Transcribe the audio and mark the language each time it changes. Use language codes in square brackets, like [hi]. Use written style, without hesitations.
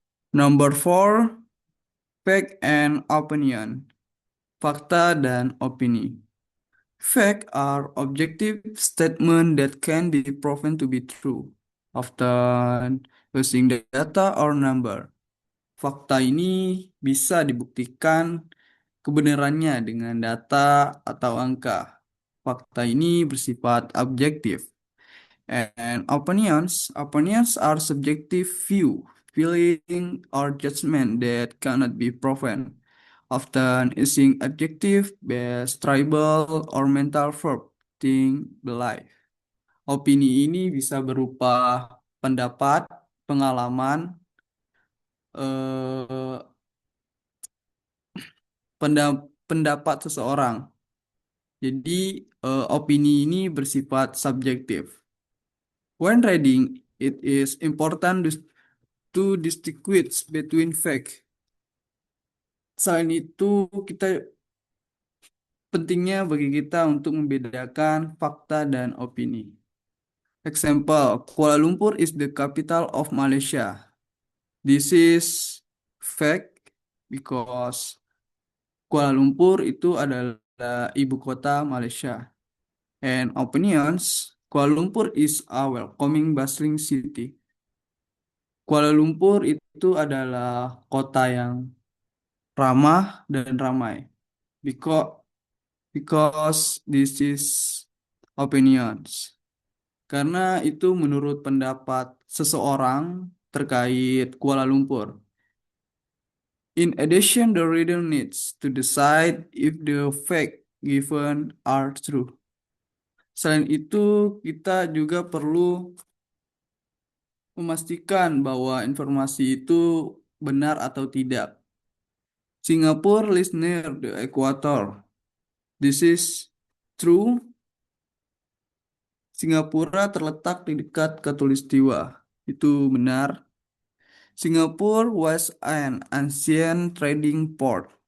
[en] Number four, fact and opinion. [id] Fakta dan opini. [en] Fact are objective statements that can be proven to be true, often using data or number. [id] Fakta ini bisa dibuktikan kebenarannya dengan data atau angka. Fakta ini bersifat objektif. [en] And opinions are subjective view, feeling or judgment that cannot be proven, often using adjective based tribal or mental verb, think, believe. [id] Opini ini bisa berupa pendapat, pengalaman, eh, pendapat seseorang. Jadi, opini ini bersifat subjektif. [en] When reading, it is important to distinguish between fact. [id] Selain itu, pentingnya bagi kita untuk membedakan fakta dan opini. [en] Example, Kuala Lumpur is the capital of Malaysia. This is fact because Kuala Lumpur [id] itu adalah ibu kota Malaysia. [en] And opinions, Kuala Lumpur is a welcoming bustling city. [id] Kuala Lumpur itu adalah kota yang ramah dan ramai. [en] Because this is opinions. [id] Karena itu menurut pendapat seseorang terkait Kuala Lumpur. [en] In addition, the reader needs to decide if the fact given are true. [id] Selain itu, kita juga perlu memastikan bahwa informasi itu benar atau tidak. [en] Singapore lies near the equator. This is true. [id] Singapura terletak di dekat khatulistiwa. Itu benar. [en] Singapore was an ancient trading port.